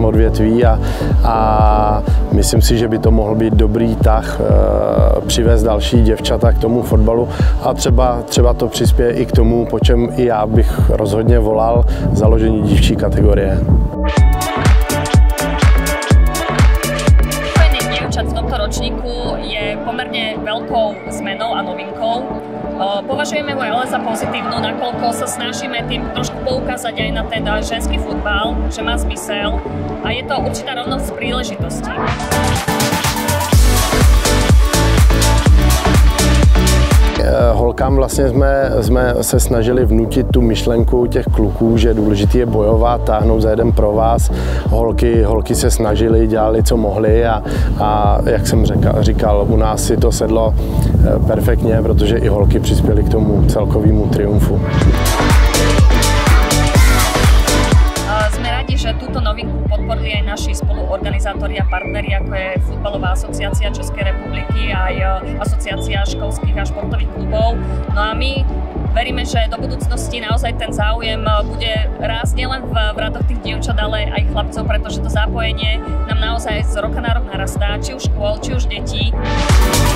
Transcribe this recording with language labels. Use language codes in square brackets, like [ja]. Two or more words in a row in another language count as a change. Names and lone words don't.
[cs] odvětví a myslím si, že by to mohl být dobrý tah přivést další děvčata k tomu fotbalu a třeba to přispěje i k tomu, po čem i já bych rozhodně volal, založení dívčí kategorie. [sk] V tomto ročníku je pomerne veľkou zmenou a novinkou. Považujeme ho ale za pozitívnu, nakoľko sa snažíme tým trošku poukázať aj na ten ženský futbal, že má zmysel a je to určitá rovnosť príležitostí. [cs] Holkám vlastně jsme se snažili vnutit tu myšlenku těch kluků, že důležité je bojovat, táhnout za jeden pro vás. Holky se snažily, dělali, co mohli a jak jsem říkal, u nás si to sedlo perfektně, protože i holky přispěly k tomu celkovému triumfu. [sk] Sme radi, že túto novinku podporili aj naši spoluorganizátori a partneri, ako je Futbalová asociácia Českej republiky a aj Asociácia školských a športových klubov. No a my veríme, že do budúcnosti naozaj ten záujem bude rásť nielen v radoch tých dievčat, ale aj chlapcov, pretože to zapojenie nám naozaj z roka na rok narastá, či už škôl, či už detí.